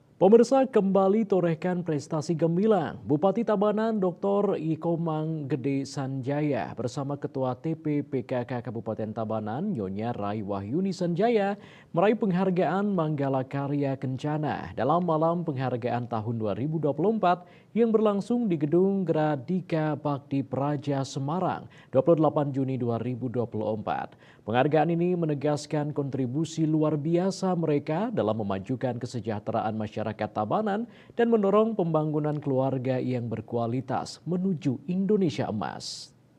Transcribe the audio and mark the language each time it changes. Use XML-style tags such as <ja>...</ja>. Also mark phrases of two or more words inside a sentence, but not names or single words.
<id>Pemirsa kembali torehkan prestasi gemilang. Bupati Tabanan Dr. Ikomang Gede Sanjaya bersama Ketua TPPKK Kabupaten Tabanan Nyonya Rai Wahyuni Sanjaya meraih penghargaan Manggala Karya Kencana dalam malam penghargaan tahun 2024 yang berlangsung di Gedung Gradika Bakti Praja Semarang 28 Juni 2024. Penghargaan ini menegaskan kontribusi luar biasa mereka dalam memajukan kesejahteraan masyarakat Tabanan dan mendorong pembangunan keluarga yang berkualitas menuju Indonesia Emas.</id>